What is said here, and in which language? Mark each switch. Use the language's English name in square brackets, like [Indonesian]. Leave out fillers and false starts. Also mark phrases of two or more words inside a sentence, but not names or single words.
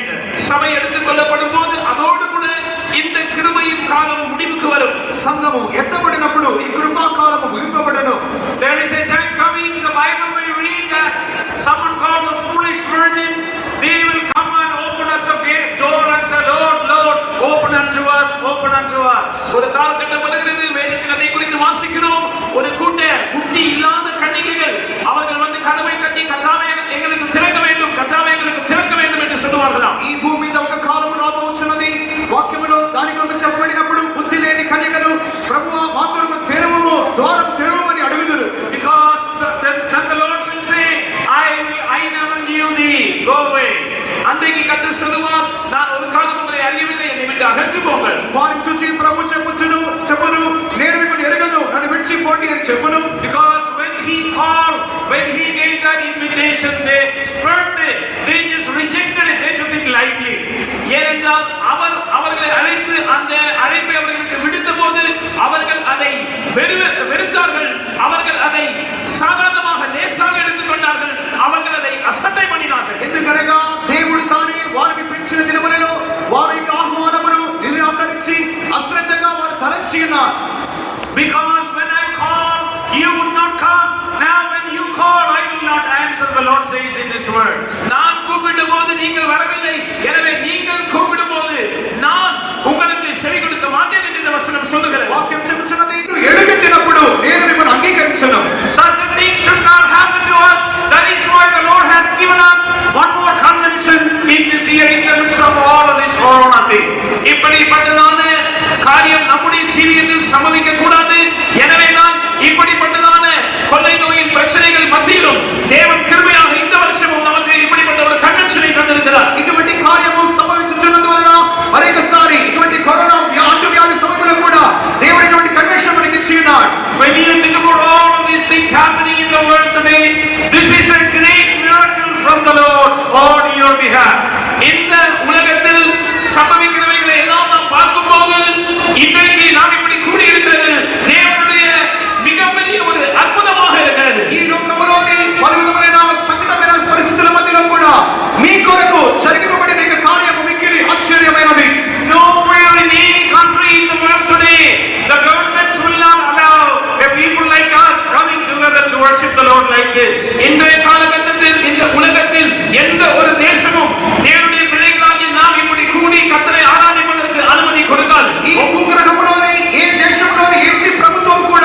[Tamil] சபை எடுத்துக் கொள்ளப்படும் போது அதோடு கூட இந்த கிருபையின் காலம் முடிவுக்கு வரும். [Telugu] సంఘము ఎత్తబడినప్పుడు ఈ కృపా కాలము ముగింపబడును. [English] There is a time coming, the Bible will read that someone called the foolish virgins, they will come and open up the gate door and say, Lord, Lord, open unto us, open unto us. [Tamil] ஒரு காலகட்டம் வருகிறது, வேதத்தில் அதை குறித்து வாசிக்கிறோம். ஒரு கூட்ட புத்தி இல்லாத கன்னிகைகள் அவர்கள் வந்து கதவை தட்டி கர்த்தாவே எங்களுக்கு திறக்க வேண்டும், கர்த்தாவே எங்களுக்கு திறக்க வேண்டும் என்று சொல்லுவார்களாம். [Telugu] ఈ భూమి మీద ఒక కాలము రాబోచున్నది. వాక్యములో దాని కొరకు చెప్పబడినప్పుడు బుద్ధి లేని కన్యకలు ప్రభువా మా కొరకు తెరువుము, ద్వారం తెరువుమని అడుగుదురు. [English] Because then the Lord will say, I never knew thee, go away. [Tamil] அன்றைக்கு கர்த்தர் சொல்லுவார், நான் ஒரு காலம் உங்களை அறியவில்லை, என்னை விட்டு அகன்று போங்கள். [Telugu] వారిని చూచి ప్రభు చెప్పును నేను మిమ్మల్ని ఎరగను, నన్ను విడిచిపోండి అని చెప్పును. [English] Because when He called, when He gave that invitation, they spurned it, they just rejected it, they took it lightly. [Tamil] ஏனென்றால் அவர்களை அழைத்து அந்த அழைப்பை அவர்களுக்கு விடுத்த போது அவர்கள் அதை வெறுத்தார்கள், அவர்கள் அதை சாதாரணமாக லேசாக எடுத்துக்கொண்டார்கள், அவர்கள் அதை அசட்டை பண்ணினார்கள். [Telugu] ఎందుకనగా దేవుడు తానే వారికి పిలిచిన దినములలో వారి యొక్క ఆహ్వానమును నిరాకరించి అశ్రద్ధగా వారు తలంచి ఇచ్చి ఉన్నాడు. [English] Because when I call, you would not come. Now when you call, I will not answer, the Lord says in His word. [Tamil] நான் கூப்பிடும் போது நீங்கள் வரவில்லை, எனவே நீங்கள் கூப்பிடும் போது நான் உங்களுக்கு செவி கொடுக்க மாட்டேன் என்று இந்த வசனம் சொல்லுகிறது. [Telugu] వాక్యం చెబుతున్నది, నువ్వు ఎలుగెత్తినప్పుడు నేను మిమ్మల్ని అంగీకరించను. [English] Such a thing should not happen to us. That is why the Lord has given us one more convention in this year in the midst of all of this corona thing. [Tamil] இப்படிப்பட்டதான காரியம் நம்முடைய ஜீவியத்தில் சம்பவிக்க கூடாது. எனவே தான் இப்படிப்பட்டதான கொள்ளை நோயின் பிரச்சனைகள் மத்தியிலும் தேவன் கிருபையாக இந்த வருஷமும் நமக்கு இப்படிப்பட்ட ஒரு கன்வென்ஷனை தந்திருக்கிறார். [Telugu] ఇటువంటి కార్యము సంభవించుచున్నందువలన మరొకసారి ఇటువంటి కరోనా అంటువ్యాధి సమయంలో కూడా దేవుడు ఇటువంటి కన్వెన్షన్ మనకి ఇచ్చి ఉన్నాడు. [English] When you think about all of these things happening in the world today, this is a great miracle from the Lord on your behalf. [Tamil] இந்த உலகத்தில் சம்பவிக்கிறவைகளை எல்லாம் நாம் பார்க்கும்போது இன்றைக்கு நாம் இப்படி கூடியிருக்கிறது தேவனுடைய மிகப்பெரிய ஒரு அற்புதமாக இருக்கிறது. [Telugu] ఈ లోకములోని పలు విధమైన సంకటమైన పరిస్థితుల మధ్యలో కూడా మీ కొరకు జరిగింపబడిన ఈ కార్యము మిక్కిలి ఆశ్చర్యమైనది. [English] Nowhere in any country in the world today, the governments will not allow a people like us coming together to worship the Lord like this. [Tamil] இன்றைய காலகட்டத்தில் இந்த உலகத்தில் எந்த ஒரு தேசமும் தேவனுடைய பிள்ளைகளாகிய நாம் இப்படி கூடி கர்த்தரை ஆராதிப்பதற்கு அனுமதி கொடுக்காது. [Telugu] ఈ భూగ్రహములోని ఏ దేశంలోని ఎట్టి ప్రభుత్వం